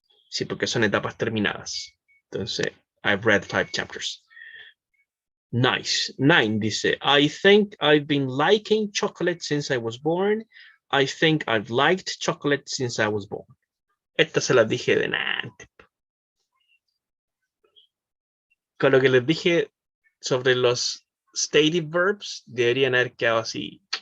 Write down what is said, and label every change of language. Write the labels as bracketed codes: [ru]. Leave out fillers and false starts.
[es] Sí, porque son etapas terminadas. [en] Entonces, I've read 5 chapters. Nice. 9 dice, I think I've been liking chocolate since I was born. I think I've liked chocolate since I was born. [es] Esta se la dije de antes. Con lo que les dije sobre los stative verbs, deberían haber quedado así.